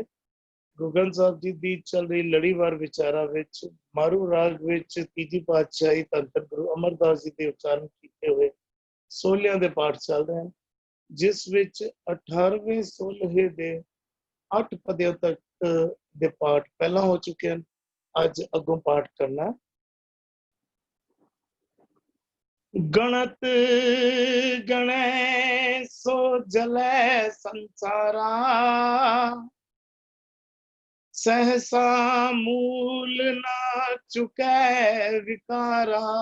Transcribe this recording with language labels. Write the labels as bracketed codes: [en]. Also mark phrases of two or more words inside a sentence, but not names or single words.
[pa] ਗੁਰੂ ਸਾਹਿਬ ਜੀ ਦੀ ਚੱਲ ਰਹੀ ਲੜੀਵਾਰ ਵਿਚਾਰਾਂ ਵਿੱਚ ਮਾਰੂ ਰਾਗ ਵਿੱਚ ਤੀਜੀ ਪਾਤਸ਼ਾਹੀ ਧੰਨ ਧੰਨ ਗੁਰੂ ਅਮਰਦਾਸ ਜੀ ਦੇ ਉਚਾਰਨ ਕੀਤੇ ਹੋਏ ਸੋਲਿਆਂ ਦੇ ਪਾਠ ਚੱਲ ਰਹੇ ਹਨ, ਜਿਸ ਵਿੱਚ 18ਵੇਂ ਸੋਲਹੇ ਦੇ 8 ਪਦਿਆਂ ਤੱਕ ਦੇ ਪਾਠ ਪਹਿਲਾਂ ਹੋ ਚੁੱਕੇ ਹਨ। ਅੱਜ ਅੱਗੋਂ ਪਾਠ ਕਰਨਾ। [hi] गणत गणै सो जलै संसारा, सहसा मूल ना चुकै विकारा।